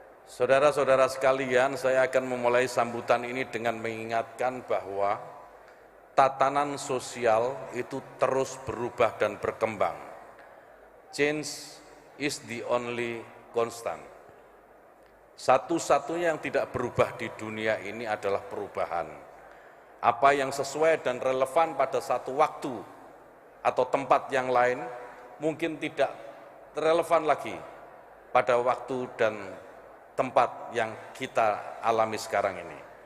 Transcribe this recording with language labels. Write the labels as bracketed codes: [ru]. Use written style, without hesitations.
[id] Saudara-saudara sekalian, saya akan memulai sambutan ini dengan mengingatkan bahwa tatanan sosial itu terus berubah dan berkembang. [en] Change is the only constant. [id] Satu-satunya yang tidak berubah di dunia ini adalah perubahan. Apa yang sesuai dan relevan pada satu waktu atau tempat yang lain mungkin tidak relevan lagi pada waktu dan tempat yang kita alami sekarang ini.